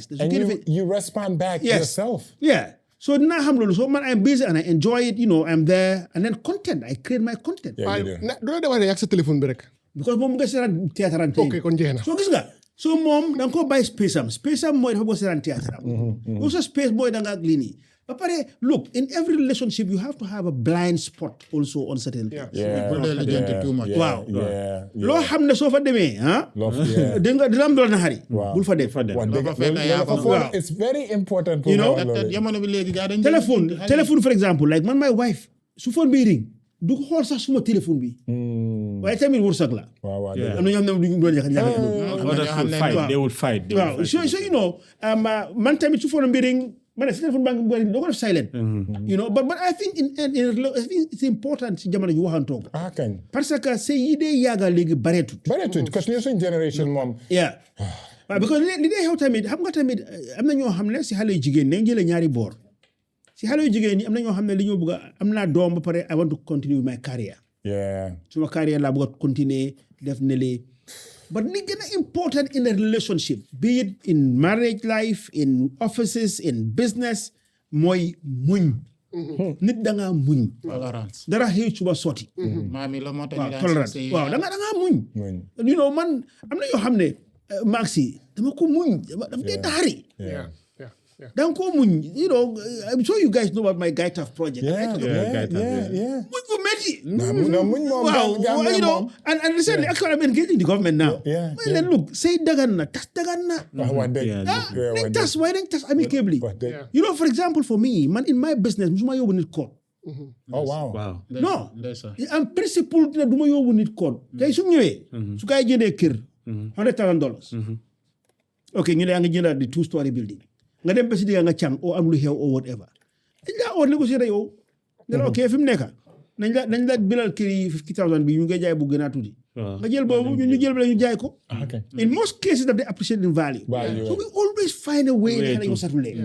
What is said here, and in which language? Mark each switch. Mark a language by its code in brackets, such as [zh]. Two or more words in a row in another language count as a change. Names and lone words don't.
[en] and you respond back yourself so [wo] dinaa xam loolu so man [en] I'm busy and I enjoy it you know I'm there and then content I create my content [wo] doo de wax ne yàgg sa téléphone bi rek because moom mu nga seetaan théâtre am ok kon jeex na so gis nga so moom da nga ko bàyyi space am mooy dafa boo seetaan théâtre am also space mooy da nga ak lii nii ba pare [en] look in every relationship you have to have a blind spot also on certain things [wo] waaw loo xam ne soo fa demee dina am doon na xari bul fa dem [en] it's very important you know [wo] jamono bi léegi gaa dañ téléphone [en] for example like [wo] man [en] my wife [wo] su phone bi ring du ko xool sax suma téléphone bi waaye tamit wërsëg la am na ñoo xam ne duñ doon [en] they will fight [wo] waaw [en] so you know [wo] man tamit su phone bi ring man si téléphone banque bi doo ko def silent [en] you know but I think I think it's important [wo] si jamono ji waxantoo ko parce que sëy yi dee yàgga léegi bareetut parce que suñ génération moom waaw because li dee xew tamit xam nga tamit am na ñoo xam ne si xale yu jigéen nañ jëlee ñaari boor si xale yu jigéen ñi am na ñoo xam ne li ñoo bëgg am naa doom ba pare [en] I want to continue my career [wo] suma career laa bëgg a continuer def ne lee but li gën a important [en] in a relationship be it in marriage life in offices in business [wo] mooy muñ nit da ngaa muñ dara xëy suba sotti maami la moo tax tolerance waaw da ngaa muñ [en] you know [wo] man am na yoo xam ne Maxi dama ko muñ daf dee taxari [en] yeah. [wo] danga ko muñ [en] you know I'm sure you guys know about my Guy Taf project yeah. [wo] muñ ko métti No, muñ moom [en] waaw you know and recently actually I'm engaging the government now Yeah, [wo] may leen look say dagan na tas dagan na wax dëgg. nañ tas waaye nañ tas amicably Wax dëgg. [en] you know for example for me man in my business [wo] musuma yóbbu nit [en] court Oh wow. [wo] non ndeysaan. am principle ne du ma yóbbu nit court tey su ñëwee su gaa yi jëndee kër $100,000 ok ñu ne yaa ngi jëndaat di 2-story building nga dem ba si digga nga càng oo am lu xew oo whatever dañ laa oo négocier yow ne la ok fi mu nekk nañ la bilal kër yi 50,000 bi ñu ngi jaay bu gën a tuuti nga jël boobu ñu jël bi la ñu jaay ko [en] Okay. in most cases that they appreciate in value so we always find a way that you settle it.